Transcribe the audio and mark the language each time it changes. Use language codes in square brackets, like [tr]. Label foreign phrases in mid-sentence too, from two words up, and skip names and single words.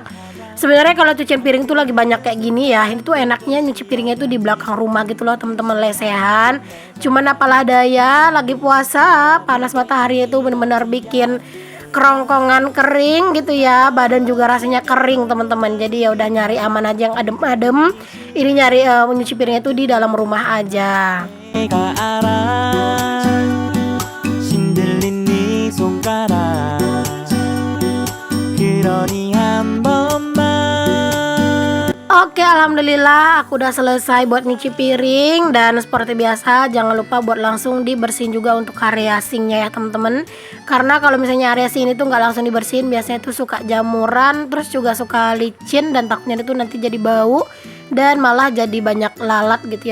[id] Sebenarnya kalau cucian piring tuh lagi banyak kayak gini ya, ini tuh enaknya nyuci piringnya itu di belakang rumah gitu loh teman-teman, lesehan. Cuman apalah daya, lagi puasa, panas matahari itu bener-bener bikin kerongkongan kering gitu ya, badan juga rasanya kering teman-teman. Jadi ya udah nyari aman aja yang adem-adem. Ini nyari nyuci piringnya itu di dalam rumah aja. [ko] 내가 알아 신들린 네 손가락 그러니 한 번만. [id] Oke, alhamdulillah aku udah selesai buat nyuci piring. Dan seperti biasa jangan lupa buat langsung dibersihin juga untuk area sinknya ya teman-teman. Karena kalau misalnya area sink itu nggak langsung dibersihin, biasanya tuh suka jamuran, terus juga suka licin, dan takutnya itu nanti jadi bau dan malah jadi banyak lalat gitu ya.